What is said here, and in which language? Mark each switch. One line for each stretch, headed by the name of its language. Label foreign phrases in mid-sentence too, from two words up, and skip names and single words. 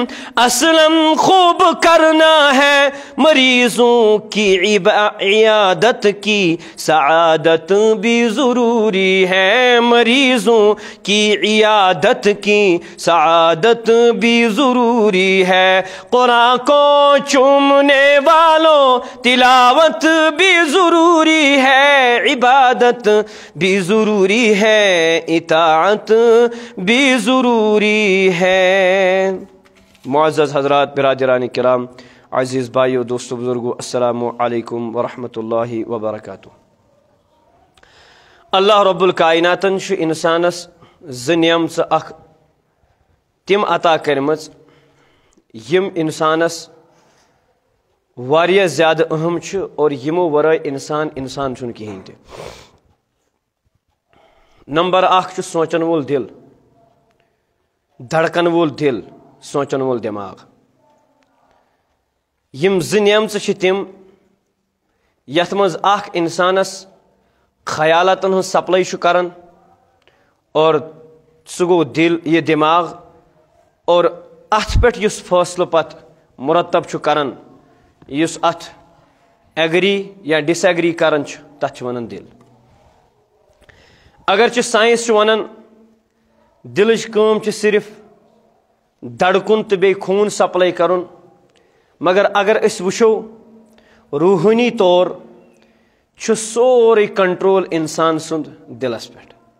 Urdu: اسلم خوب کرنا ہے، مریضوں کی عیادت کی سعادت بھی ضروری ہے، مریضوں کی عیادت کی سعادت بھی ضروری ہے، قرآن کو چومنے والوں تلاوت بھی ضروری ہے، عبادت بھی ضروری ہے، اطاعت بھی ضروری ہے۔ معزز حضرات، برادران کرام، عزیز بھائیو، دوستو، بزرگو،
Arabic: السلام علیکم ورحمۃ اللہ وبرکاتہ۔
Kashmiri: اللہ رب الکائناتن چھ انسانس زٕ نعمژٕ اکھ تم عطا کرمژ یم انسانس واریاہ زیادہ اہم چھ، اور یمو ورائے انسان چھن کہین تہ۔ نمبر اکھ چھ سوچن وول دل، دھڑکن وول دل، سوچن وول دماغ۔ یم زٕ نعمژٕ چھ تم یتھ منز اکھ انسانس خیالاتن ہن سپلائی چھ کران، اور سہ گو دل، یہ دماغ، اور ات پہ یس فیصلہ پتہ مرتب چھ کران، یس ات ایگری یا ڈس ایگری کران تتھ ونان دل۔ اگرچہ سائنس ونان دلچ کام چھ صرف دڑکن تو بی خون سپلائی کرن، مگر اگر اس وچھو روحانی طور چھ سورے کنٹرول انسان سند دلس پہ۔